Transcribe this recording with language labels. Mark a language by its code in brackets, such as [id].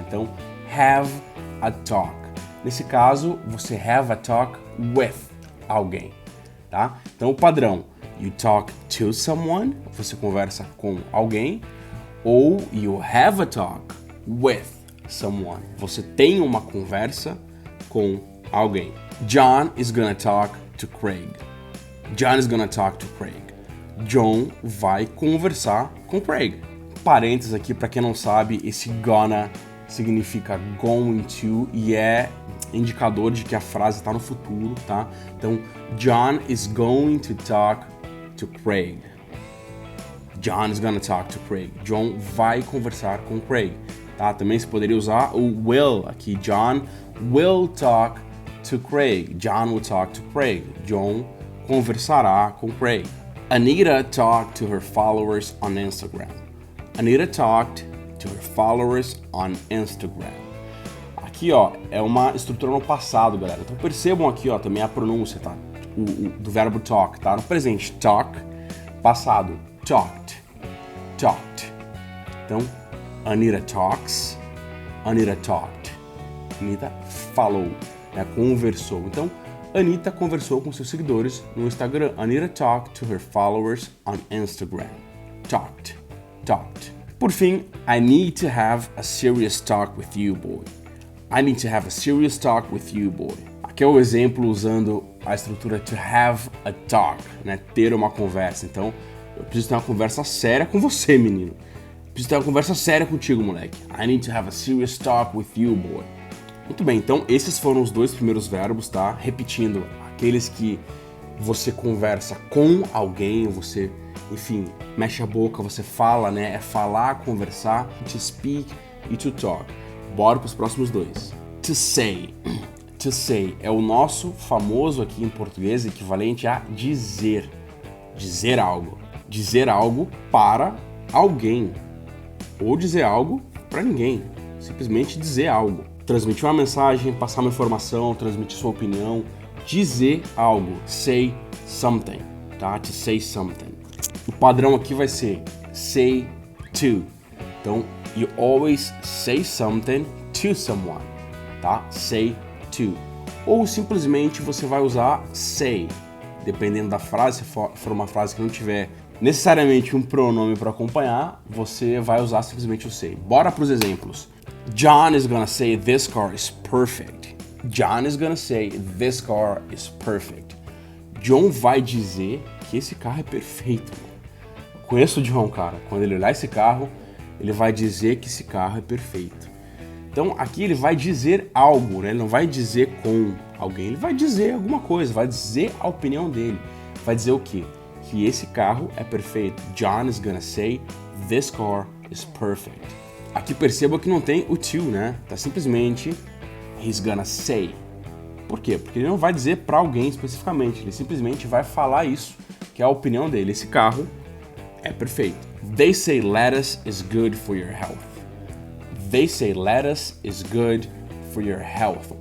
[pt] Então, have a talk. Nesse caso, você have a talk with alguém, tá? Então, o padrão, [en] you talk to someone, [pt] você conversa com alguém, ou [en] you have a talk with someone, [pt] você tem uma conversa com alguém. [en] John is gonna talk to Craig. John is gonna talk to Craig. [pt] John vai conversar com Craig. Parênteses aqui, para quem não sabe, esse gonna significa going to e é indicador de que a frase está no futuro, tá? [en] Então, John is going to talk to Craig. John is gonna talk to Craig. [pt] John vai conversar com Craig, tá? Também se poderia usar o will aqui. [en] John will talk to Craig. John will talk to Craig. [pt] John conversará com Craig. [en] Anita talked to her followers on Instagram. Anita talked to her followers on Instagram. [pt] Aqui, ó, é uma estrutura no passado, galera. Então percebam aqui, ó, também a pronúncia, tá? Do verbo talk, tá? No presente, talk. Passado, talked. Talked. [en] Então, Anita talks. Anita talked. [pt] Anita falou, né? Conversou. Então, Anita conversou com seus seguidores no Instagram. [en] Anita talked to her followers on Instagram. Talked. [pt] Por fim, [en] I need to have a serious talk with you, boy. I need to have a serious talk with you, boy. [pt] Aqui é o exemplo usando a estrutura to have a talk, né? Ter uma conversa. Então, eu preciso ter uma conversa séria com você, menino. Eu preciso ter uma conversa séria contigo, moleque. [en] I need to have a serious talk with you, boy. [pt] Muito bem, então esses foram os dois primeiros verbos, tá? Repetindo, aqueles que você conversa com alguém, você, enfim, mexe a boca, você fala, né? É falar, conversar, to speak e to talk. Bora para os próximos dois. To say. To say é o nosso famoso aqui em português equivalente a dizer. Dizer algo. Dizer algo para alguém. Ou dizer algo para ninguém. Simplesmente dizer algo. Transmitir uma mensagem, passar uma informação, transmitir sua opinião. Dizer algo. [en] Say something. Tá? To say something. [pt] O padrão aqui vai ser say to. [en] Então, you always say something to someone, tá? Say to. [pt] Ou simplesmente você vai usar say, dependendo da frase, se for uma frase que não tiver necessariamente um pronome para acompanhar, você vai usar simplesmente o say. Bora para os exemplos. [en] John is gonna say this car is perfect. John is gonna say this car is perfect. [pt] John vai dizer que esse carro é perfeito. Conheço o John, cara. Quando ele olhar esse carro, ele vai dizer que esse carro é perfeito. Então aqui ele vai dizer algo, né? Ele não vai dizer com alguém, ele vai dizer alguma coisa, vai dizer a opinião dele. Vai dizer o quê? Que esse carro é perfeito. [en] John is gonna say, this car is perfect. [pt] Aqui perceba que não tem o to, né? Tá simplesmente, [en] he's gonna say. [pt] Por quê? Porque ele não vai dizer para alguém especificamente, ele simplesmente vai falar isso, que é a opinião dele. Esse carro é perfeito. [en] They say lettuce is good for your health. They say lettuce is good for your health.